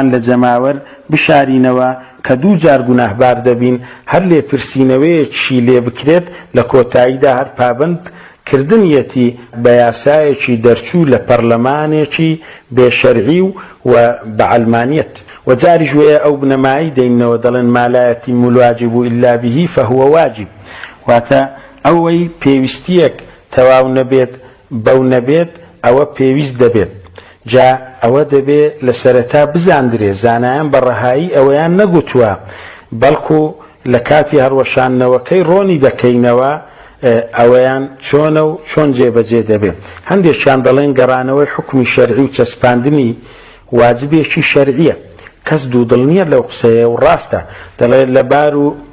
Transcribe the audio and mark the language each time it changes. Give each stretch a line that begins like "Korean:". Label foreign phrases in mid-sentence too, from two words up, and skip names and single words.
Central Kurdish: لە جەماوەر بشارینەوە کە دوو جار گوناهبار دەبین هەر لێپرسینەوەیەکی لێ بکرێت لە کۆتاییدا هەر پابند کردنیەتی بە یاسایەکی دەرچوو لە پەرلەمانێکی بێشەرعی و بە عەلمانیەت و جاریش وەیە ئەو بنەمایی دەینەوە دەڵێن
Arabic: ما لا يتم الواجب إلا به فهو
Central Kurdish: واجب واتە ئەوەی پێویستیەک تەواو نەبێت بەو نەبێت ئەوە پێویست دەبێت جا ئەوە دەبێت لە سەرەتا بزاندرێ زانایان بە ڕەهایی ئەوەیان نەگوتووە بەڵکو لە کاتی هەڕوەشانەوەکەی ڕۆنی دەکەینەوە ئەوەیان چۆنە و چۆن جێبەجێ دەبێت هەندێکیان دەڵێن گەڕانەوەی حکمی شەرعی و چەسپاندنی واجبێکی شەرعیە کەس دوودڵ نییە لەو قسەیە و ڕاستە دەڵێت لەبار و